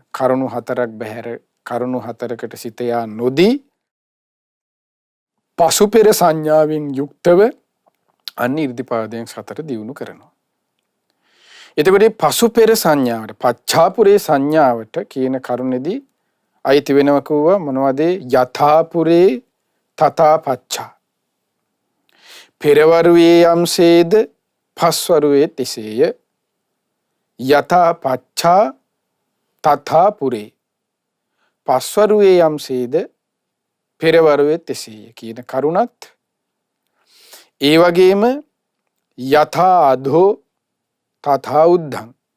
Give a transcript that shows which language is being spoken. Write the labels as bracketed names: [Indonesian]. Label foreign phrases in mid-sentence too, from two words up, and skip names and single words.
[Sinhala] කරුණු 4ක් බැහැර කරුණු 4කට සිත යා නොදී පසු පෙර සංඥාවෙන් යුක්තව අන්න 이르දිපාදයෙන් 4 දියුණු කරනවා. එතකොට මේ පසු පෙර සංඥාවට පච්චාපුරේ සංඥාවට කියන කරුණේදී අයිති වෙනවා කිව්වා මොනවද? [Pali] යථාපුරේ තථා පච්චා. [Sinhala] පෙරවරුවේ යම්සේද පස්වරුවේ තිසේය. [Pali] යථා පච්චා තථා පුරේ. [Sinhala] පස්වරුවේ යම්සේද පෙරවරුවේ තිසේය කියන කරුණත් ඒ වගේම [Pali] යථා අධෝ තථා උද්ධං.